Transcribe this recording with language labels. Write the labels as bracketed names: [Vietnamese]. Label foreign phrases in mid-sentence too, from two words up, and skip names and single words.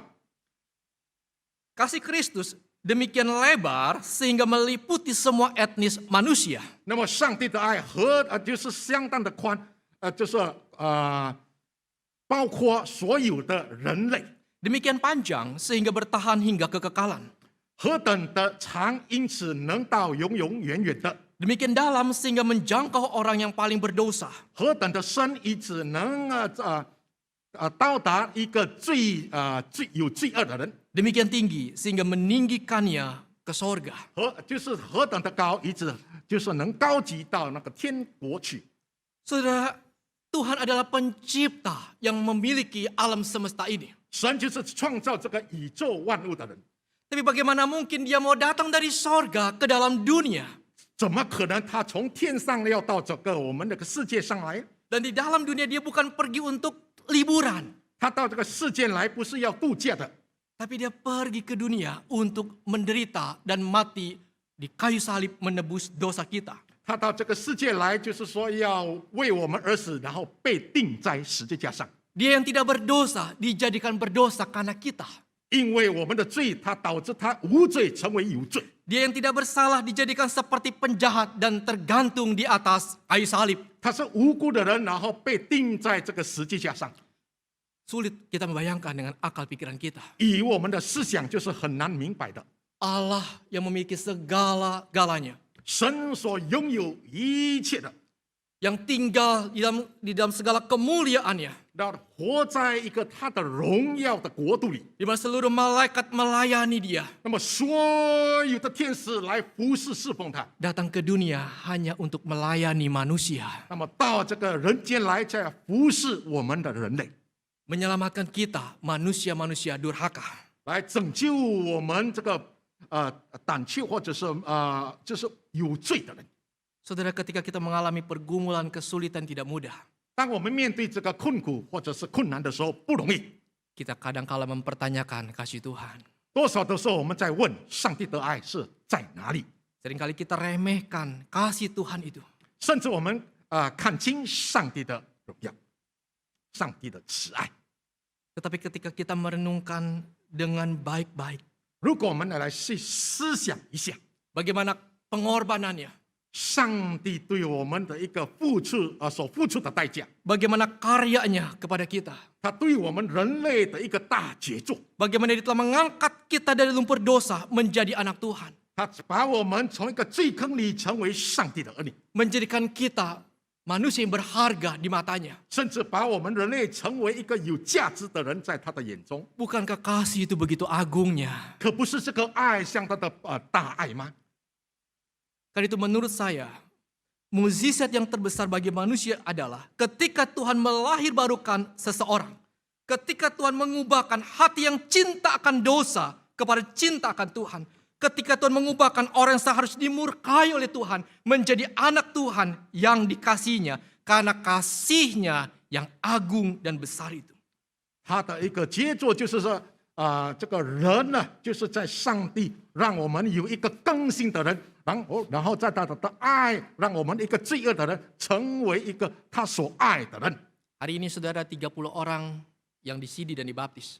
[Indonesian] Kasih Kristus demikian lebar sehingga meliputi semua etnis manusia. [Chinese] 那么上帝的爱就是相当的宽，就是包括所有的人类， [Indonesian] Demikian panjang sehingga bertahan hingga kekekalan. [Chinese] 何等的长，因此能到永永远远的； [Indonesian] Demikian dalam sehingga menjangkau orang yang paling berdosa. [Chinese] 何等的深，因此能到达一个最有罪恶的人； [Indonesian] Demikian tinggi sehingga meninggikannya ke sorga. [Chinese] 就是何等的高，以此就是能高级到那个天国去。 [Indonesian] Saudara, Tuhan adalah pencipta yang memiliki alam semesta ini. [Chinese] 神就是创造这个宇宙万物的人， [Indonesian] Tapi bagaimana mungkin dia mau datang dari sorga ke dalam dunia? [Chinese] 怎么可能他从天上要到这个我们这个世界上来？ [Indonesian] Dan di dalam dunia dia bukan pergi untuk liburan. [Chinese] 他到这个世界来不是要度假的， [Indonesian] Tapi dia pergi ke dunia untuk menderita dan mati di kayu salib menebus dosa kita. [Chinese] 他到这个世界来就是说要为我们而死，然后被钉在十字架上。 [Indonesian] Dia yang tidak berdosa dijadikan berdosa karena kita. [Chinese] 因为我们的罪，他导致他无罪成为有罪； [Indonesian] Dia yang tidak bersalah dijadikan seperti penjahat dan tergantung di atas kayu salib. [Chinese] 他是无辜的人，然后被钉在这个十字架上。 [Indonesian] Sulit kita membayangkan dengan akal pikiran kita. [Chinese] 以我们的思想就是很难明白的。 [Indonesian] Allah yang memiliki segala-galanya. [Chinese] 神所拥有一切的， [Indonesian] Yang tinggal di dalam segala kemuliaannya. [Chinese] 然后活在一个他的荣耀的国度里。 [Indonesian] Di mana seluruh malaikat melayani dia. [Chinese] 那么所有的天使来服侍侍奉他， [Indonesian] Datang ke dunia hanya untuk melayani manusia. [Chinese] 那么到这个人间来，在服侍我们的人类， [Indonesian] Menyelamatkan kita manusia-manusia durhaka. [Chinese] 来拯救我们这个胆怯或者是就是有罪的人。 [Indonesian] Saudara, ketika kita mengalami pergumulan kesulitan tidak mudah, [Chinese] 当我们面对这个困苦或者是困难的时候，不容易。 [Indonesian] kita kadang-kala mempertanyakan kasih Tuhan. [Chinese] 多少的时候我们在问上帝的爱是在哪里， [Indonesian] Seringkali kita remehkan kasih Tuhan itu. [Chinese] 甚至我们看清上帝的荣耀，上帝的慈爱。 [Indonesian] Tetapi ketika kita merenungkan dengan baik-baik, [Chinese] 如果我们来去思想一下， [Indonesian] bagaimana pengorbanannya, [Chinese] 上帝对我们的一个付出所付出的代价， [Indonesian] bagaimana karyanya kepada kita, [Chinese] 他对我们人类的一个大杰作， [Indonesian] bagaimana dia telah mengangkat kita dari lumpur dosa menjadi anak Tuhan, [Chinese] 他把我们从一个罪坑里成为上帝的儿女， [Indonesian] menjadikan kita manusia yang berharga di matanya. [Chinese] 甚至把我们人类成为一个有价值的人，在他的眼中， [Indonesian] Bukankah kasih itu begitu agungnya? [Chinese] 可不是这个爱像他的大爱吗？ [Indonesian] Karena itu menurut saya, mukjizat yang terbesar bagi manusia adalah ketika Tuhan melahirbarukan seseorang. Ketika Tuhan mengubahkan hati yang cinta akan dosa kepada cinta akan Tuhan. Ketika Tuhan mengubahkan orang yang seharusnya dimurkai oleh Tuhan menjadi anak Tuhan yang dikasihinya karena kasihnya yang agung dan besar itu. [Chinese] 他的一个杰作就是说，这个人呢，就是在上帝让我们有一个更新的人，然后在他的爱，让我们一个罪恶的人成为一个他所爱的人。 [Indonesian] Hari ini saudara 30 orang yang disidi dan dibaptis.